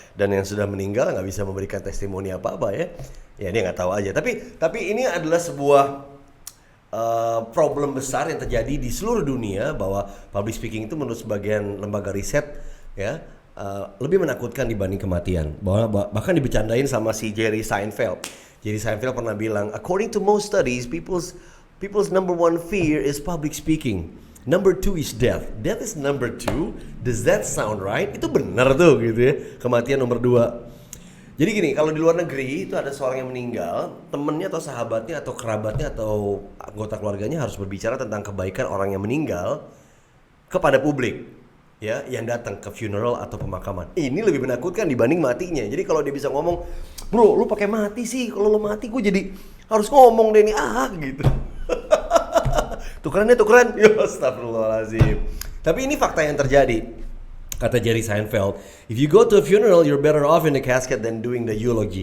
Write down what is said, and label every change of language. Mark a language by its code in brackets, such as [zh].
[id] Dan yang sudah meninggal nggak bisa memberikan testimoni apa-apa ya. Ya dia nggak tahu aja. Tapi ini adalah sebuah problem besar yang terjadi di seluruh dunia, bahwa public speaking itu menurut sebagian lembaga riset ya lebih menakutkan dibanding kematian. Bahkan dibecandain sama si Jerry Seinfeld. [en] Jerry Seinfeld [id] pernah bilang, [en] according to most studies, people's number one fear is public speaking. Number 2 is death. Death is number 2. Does that sound right? [id] Itu benar tuh gitu ya. Kematian nomor 2. Jadi gini, kalau di luar negeri itu ada seorang yang meninggal, temennya atau sahabatnya atau kerabatnya atau anggota keluarganya harus berbicara tentang kebaikan orang yang meninggal kepada publik. Ya, yang datang ke funeral atau pemakaman. Ini lebih menakutkan dibanding matinya. Jadi kalau dia bisa ngomong, bro, lu pakai mati sih. Kalau lu mati, gue jadi harus ngomong deh nih, gitu. Tukeran. Ya, astagfirullahaladzim. Tapi ini fakta yang terjadi. Kata [en] Jerry Seinfeld, if you go to a funeral, you're better off in the casket than doing the eulogy.